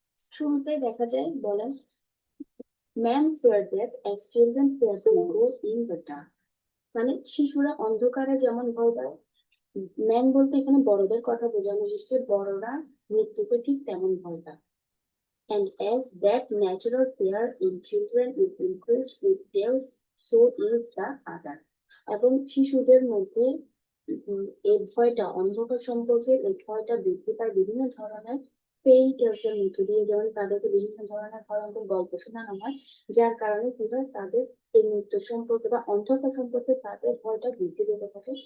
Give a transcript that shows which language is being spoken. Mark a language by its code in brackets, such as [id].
[bn] শুরুতে দেখা যায় বলেন, [en] Man fear death as children fear to go in the dark. [bn] মানে শিশুরা অন্ধকারে যেমন ভয় পায়, ম্যান বলতে এখানে বড়দের কথা বোঝানো হচ্ছে, বড়রা মৃত্যুকে ঠিক তেমন ভয় পায়। [en] And as that natural fear in children is increased with years, so is the other. [bn] এবং শিশুদের মধ্যে এই ভয়টা, অন্ধকার সম্পর্কে এই ভয়টা বৃদ্ধি পায় বিভিন্ন ধরনের ফেরি টেলসের মধ্য দিয়ে, যেমন তাদেরকে বিভিন্ন ধরনের ভয়ঙ্কর গল্প শোনানো হয়, যার কারণে কি হয়, তাদের এই মৃত্যু সম্পর্কে বা অন্ধকার সম্পর্কে তাদের ভয়টা বৃদ্ধি পেতে থাকে।